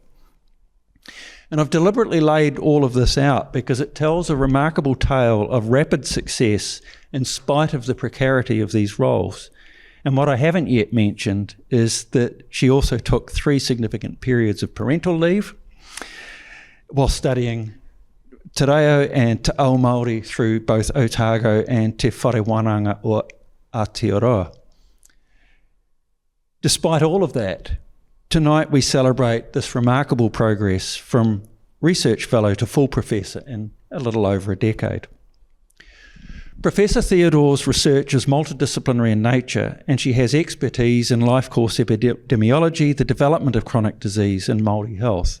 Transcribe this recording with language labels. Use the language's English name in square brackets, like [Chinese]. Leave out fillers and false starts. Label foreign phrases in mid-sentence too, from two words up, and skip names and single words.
[English] And I've deliberately laid all of this out because it tells a remarkable tale of rapid success in spite of the precarity of these roles. And what I haven't yet mentioned is that she also took 3 significant periods of parental leave while studying [Māori] te reo [English] and [Māori] te ao Māori [English] through both Otago and te wharewananga o Aotearoa. Despite all of that, tonight we celebrate this remarkable progress from research fellow to full professor in a little over a decade. Professor Theodore's research is multidisciplinary in nature, and she has expertise in life course epidemiology, the development of chronic disease, and Māori health.